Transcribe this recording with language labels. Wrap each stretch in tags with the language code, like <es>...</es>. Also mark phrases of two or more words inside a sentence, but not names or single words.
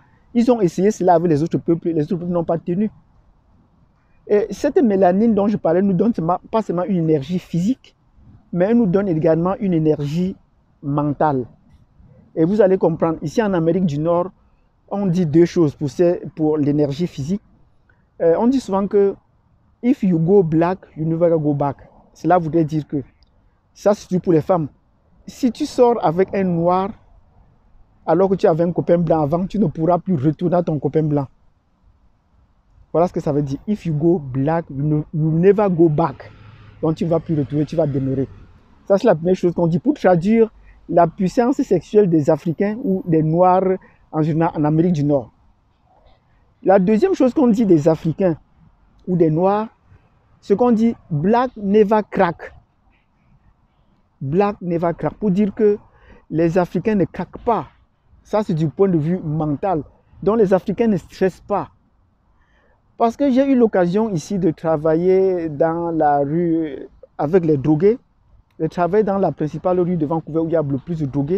<fr>Ils ont essayé cela avec les autres peuples n'ont pas tenu. Et cette mélanine dont je parlais nous donne pas seulement une énergie physique, mais elle nous donne également une énergie mentale. Et vous allez comprendre, ici en Amérique du Nord, on dit deux choses pour l'énergie physique. On dit souvent que</fr> <en>if you go black, you never go back.</en> <fr>Cela voudrait dire que, ça c'est pour les femmes, si tu sors avec un noir, alors que tu avais un copain blanc avant, tu ne pourras plus retourner à ton copain blanc. Voilà ce que ça veut dire.</fr> <en>If you go black, you never go back.</en> <fr>Donc tu ne vas plus retourner, tu vas demeurer. Ça c'est la première chose qu'on dit pour traduire la puissance sexuelle des Africains ou des Noirs en général en Amérique du Nord. La deuxième chose qu'on dit des Africains ou des Noirs, ce qu'on dit</fr> <en>Black never crack. Black never crack,</en> <fr>pour dire que les Africains ne craquent pas. Ça, c'est du point de vue mental. Donc, les Africains ne stressent pas. Parce que j'ai eu l'occasion ici de travailler dans la rue avec les drogués. Je travaille dans la principale rue de Vancouver où il y a le plus de drogués.</fr>